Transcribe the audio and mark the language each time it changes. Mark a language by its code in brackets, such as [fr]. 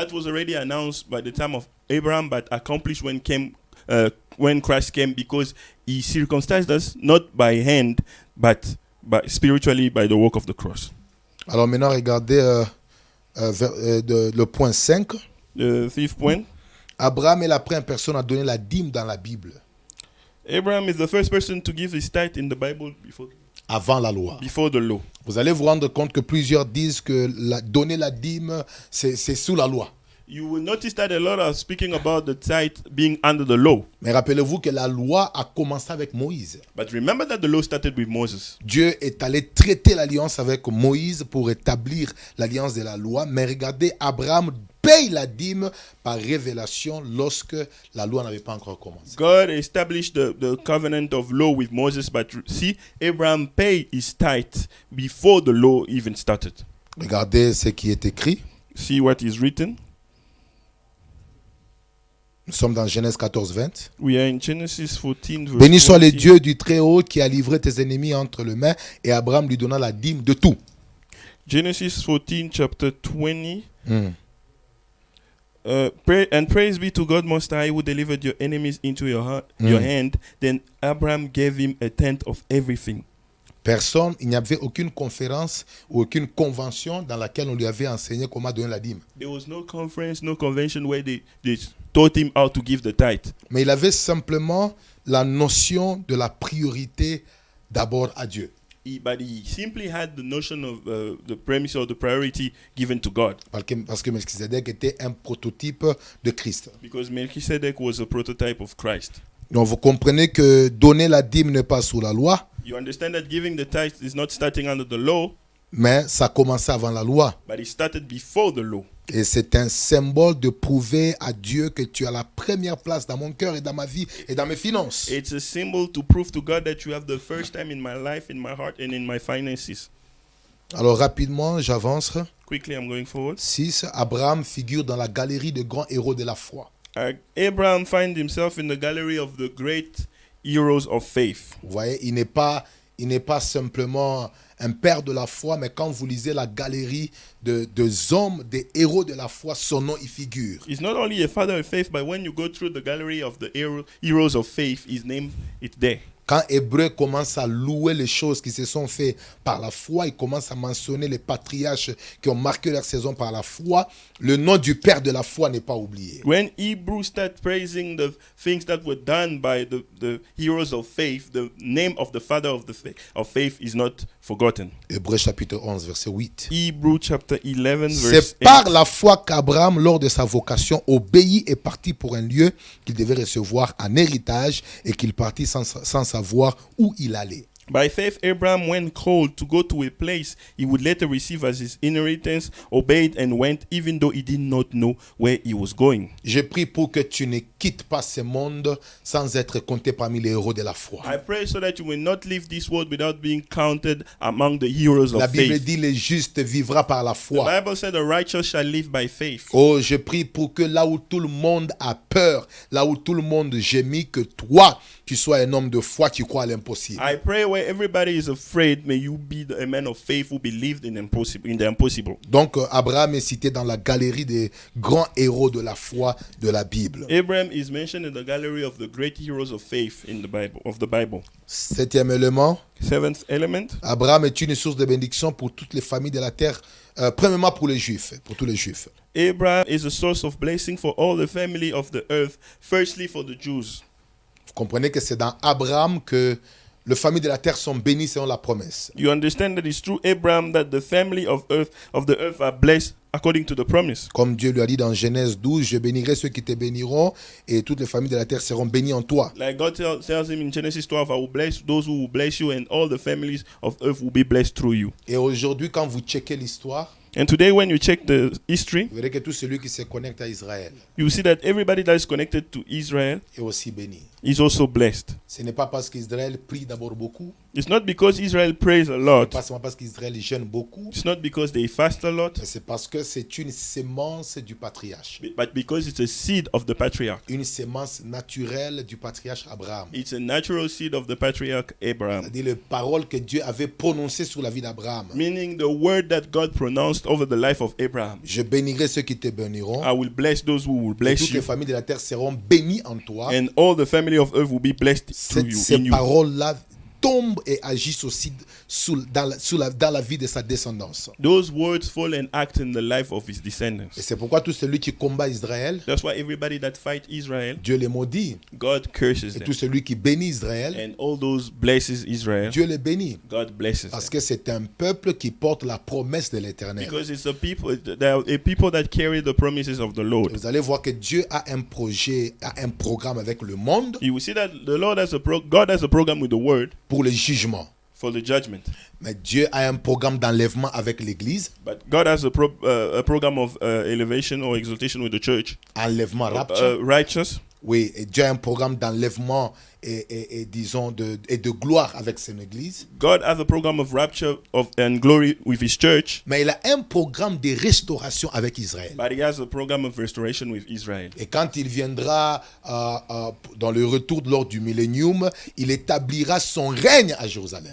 [en] That was already announced by the time of Abraham, but accomplished when Christ came, because he circumcised us not by hand, but spiritually by the work of the cross. [fr] Alors maintenant, regardez le point 5. [en] The fifth point. [fr] Abraham est la première personne à donner la dîme dans la Bible, [en] Abraham is the first person to give his tithe in the Bible [fr] avant la loi. [en] before the law. [fr] Vous allez vous rendre compte que plusieurs disent que donner la dîme, c'est sous la loi. [en] You will notice that a lot are speaking about the tithe being under the law. [fr] Mais rappelez-vous que la loi a commencé avec Moïse. [en] But remember that the law started with Moses. [fr] Dieu est allé traiter l'alliance avec Moïse pour établir l'alliance de la loi. Mais regardez, Abraham paye la dîme par révélation lorsque la loi n'avait pas encore commencé. [en] God established the covenant of law with Moses, but see, Abraham paid his tithe before the law even started. [fr] Regardez ce qui est écrit. [en] See what is written. [fr] Nous sommes dans Genèse 14, 20. [en] We are in Genesis 14, verse [fr] Béni soit le [en] 20. [fr] Dieu du Très-Haut qui a livré tes ennemis entre les mains, et Abraham lui donna la dîme de tout. [en] Genesis 14, chapter 20. And praise be to God Most High, who delivered your enemies into your hand. Then Abraham gave him a tenth of everything. [fr] Personne, il n'y avait aucune conférence ou aucune convention dans laquelle on lui avait enseigné comment donner la dîme. [en] There was no conference, no convention where they taught him how to give the tithe. [fr] Mais il avait simplement la notion de la priorité d'abord à Dieu. [en] But he simply had the notion of the premise or the priority given to God. [fr] Parce que Melchizedek était un prototype de Christ. [en] Because Melchizedek was a prototype of Christ. [fr] Donc vous comprenez que donner la dîme n'est pas sous la loi, [en] You understand that giving the tithe is not starting under the law, [fr] mais ça commençait avant la loi. [en] but it started before the law. [fr] Et c'est un symbole de prouver à Dieu que tu as la première place dans mon cœur et dans ma vie et dans mes finances. [en] It's a symbol to prove to God that you have the first time in my life, in my heart, and in my finances. [fr] Alors rapidement, j'avance. [en] Quickly, I'm going forward. [fr] 6. Abraham figure dans la galerie de grands héros de la foi. [en] Abraham finds himself in the gallery of the great heroes of faith. [fr] Vous voyez, il n'est pas simplement un père de la foi, mais quand vous lisez la galerie de hommes, des héros de la foi, son nom y figure. [en] He's not only a father of faith, but when you go through the gallery of the heroes of faith, his name is there. [fr] Quand Hébreu commence à louer les choses qui se sont faites par la foi, il commence à mentionner les patriarches qui ont marqué leur saison par la foi, le nom du père de la foi n'est pas oublié. [en] When Hebrews start praising the things that were done by the heroes of faith, the name of the father of faith is not forgotten. [fr] Hébreu chapitre 11, verset 8. [en] Hebrews chapter 11, verse [fr] C'est [en] 8. [fr] par la foi qu'Abraham, lors de sa vocation, obéit et partit pour un lieu qu'il devait recevoir en héritage et qu'il partit sans savoir où il allait. [en] By faith, Abraham, when called to go to a place he would later receive as his inheritance, obeyed and went, even though he did not know where he was going. [fr] Je prie pour que tu ne quittes pas ce monde sans être compté parmi les héros de la foi. [en] I pray so that you will not leave this world without being counted among the heroes [fr] La [en] of [fr] Bible [en] faith. [fr] dit le juste vivra par la [en] The [fr] foi. [en] Bible said the righteous shall live by faith. [fr] Oh, je prie pour que là où tout le monde a peur, là où tout le monde gémit, que toi, tu sois un homme de foi qui croit à l'impossible. [en] I pray where where everybody is afraid, may you be a man of faith who believed in the impossible. [fr] Donc Abraham est cité dans la galerie des grands héros de la foi de la Bible. [en] Abraham is mentioned in the gallery of the great heroes of faith in the Bible. [fr] Septième élément, [en] Seventh element, [fr] Abraham est une source de bénédiction pour toutes les familles de la terre, premièrement pour les Juifs, pour tous les Juifs. [en] Abraham is a source of blessing for all the family of the earth, firstly for the Jews. [fr] Vous comprenez que c'est dans Abraham que les familles de la terre sont bénies selon la promesse. [en] You understand that it's through Abraham that the family of the earth are blessed according to the promise. [fr] Comme Dieu lui a dit dans Genèse 12, je bénirai ceux qui te béniront et toutes les familles de la terre seront bénies en toi. [en] Like God tells him in Genesis 12, I will bless those who will bless you, and all the families of earth will be blessed through you. [fr] Et aujourd'hui, quand vous checkez l'histoire, [en] And today, when you check the history, [fr] vous verrez que tout celui qui se connecte à Israël [en] you see that everybody that is connected to Israel [fr] est aussi béni. [en] is also blessed. [fr] Ce n'est pas parce qu'Israël prie d'abord beaucoup, [en] It's not because Israel prays a lot. [fr] pas seulement parce qu'Israël jeûne beaucoup, [en] It's not because they fast a lot, [fr] mais c'est parce que c'est une sémence du patriarche. [en] but because it's a seed of the patriarch. [fr] Une sémence naturelle du patriarche Abraham. [en] It's a natural seed of the patriarch Abraham. [fr] C'est-à-dire les paroles que Dieu avait prononcées sur la vie d'Abraham. [en] Meaning the word that God pronounced over the life of Abraham. [fr] Je bénirai ceux qui te béniront. [en] I will bless those who will [fr] Et [en] bless [fr] toutes les [en] you, [fr] familles de la terre seront bénies en toi. [en] and all the family of earth will be blessed through you, [fr] Ces [en] in you. [fr] paroles-là tombent et agissent aussi dans la vie de sa descendance. [en] Those words fall and act in the life of his [fr] Et [en] descendants. [fr] c'est pourquoi tout celui qui combat Israël, [en] That's why everybody that fight Israel, [fr] Dieu les maudit. [en] God curses [fr] Et [en] them. [fr] tout celui qui bénit Israël, [en] And all those blesses Israel, [fr] Dieu les bénit. [en] God blesses them. [fr] Parce que c'est un peuple qui porte la promesse de l'Éternel. [en] Because it's a people, there are a people that carry the promises of the Lord. [fr] Vous allez voir que Dieu a un projet, a un programme avec le monde [en] You will see that the Lord has God has a program with the word [fr] pour le jugement. [en] for the judgment. [fr] Mais Dieu a un programme d'enlèvement avec l'Église. [en] But God has a program of elevation or exaltation with the church. [fr] Enlèvement, rapture. [en] Righteous. [fr] Oui, et Dieu a un programme d'enlèvement et disons de gloire avec son Église. [en] God has a program of rapture and glory with his church. [fr] Mais il a un programme de restauration avec Israël. [en] But he has a program of restoration with Israel. [fr] Et quand il viendra dans le retour lors du millénium, il établira son règne à Jérusalem.